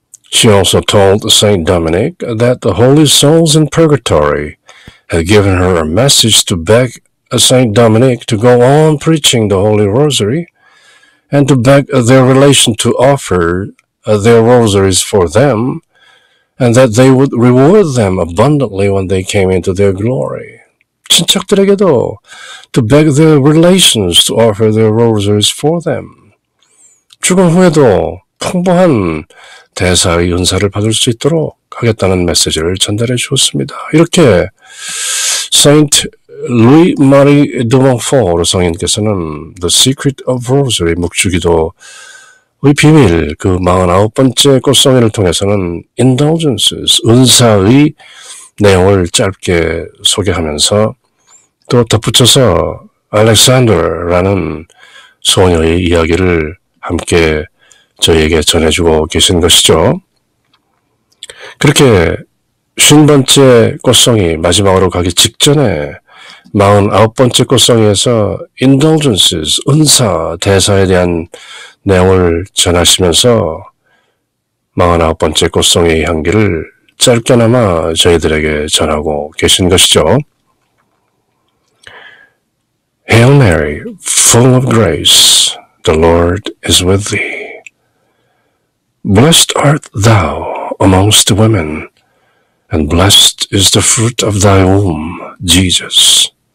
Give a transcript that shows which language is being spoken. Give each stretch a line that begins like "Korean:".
English: She also told Saint Dominic that the holy souls in purgatory had given her a message to beg Saint Dominic to go on preaching the Holy Rosary and to beg their relation to offer their rosaries for them and that they would reward them abundantly when they came into their glory.
Korean: 친척들에게도
English: to beg their relations to offer their rosaries for them.
Korean: 죽은 후에도 풍부한 대사의 은사를 받을 수 있도록 하겠다는 메시지를 전달해 주었습니다. 이렇게 Saint Louis Marie de Montfort 성인께서는 The Secret of Rosary, 묵주기도의 비밀, 그 49번째 꽃송이를 통해서는 Indulgences, 은사의 내용을 짧게 소개하면서 또 덧붙여서 Alexander라는 소녀의 이야기를 함께 저희에게 전해주고 계신 것이죠. 그렇게 50번째 꽃송이 마지막으로 가기 직전에 49번째 꽃송이에서 Indulgences, 은사, 대사에 대한 내용을 전하시면서 49번째 꽃송이의 향기를 짧게나마 저희들에게 전하고 계신 것이죠.
English: Hail Mary, full of grace, the Lord is with thee. Blessed art thou amongst women, and blessed is the fruit of thy womb, Jesus.